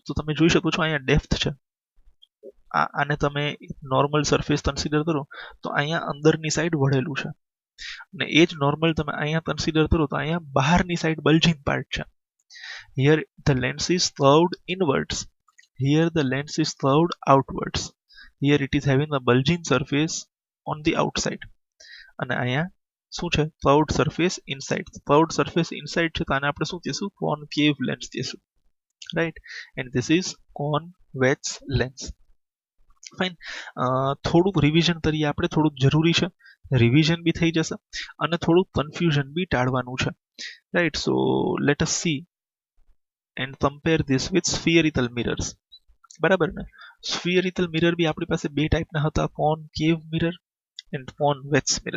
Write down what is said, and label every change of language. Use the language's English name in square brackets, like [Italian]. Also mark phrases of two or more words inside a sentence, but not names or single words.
[Gujarati] તો તમે જોઈ શકો છો અહીંયા ડેપ્થ છે. આને તમે નોર્મલ સરફેસ કન્સિડર કરો તો અહીંયા અંદરની સાઈડ વળેલું છે અને એ જ નોર્મલ તમે અહીંયા કન્સિડર કરો તો અહીંયા બહારની સાઈડ બલ્જિંગ પાર્ટ છે. [English] Here the lens is curved inwards, here the lens is curved outwards, here it is having a bulging surface on the outside [Gujarati] અને અહીંયા શું છે? [English] curved surface inside. curved surface inside [Gujarati] છે તો આને આપણે શું કહીશું? [English] concave lens કહીશું, right? and this is convex lens. [Gujarati] ફાઇન. થોડુંક રિવિઝન કરીએ આપણે, થોડુંક જરૂરી છે. રિવિઝન બી થઈ જશે અને થોડુંક કન્ફ્યુઝન બી ટાળવાનું છે, રાઈટ? [English] So let us see and compare this with spherical mirrors, [Gujarati] બરાબર ને? સ્ફિયરિકલ મિરર બી આપણી પાસે બે ટાઈપના હતા, [English] concave mirror and convex mirror.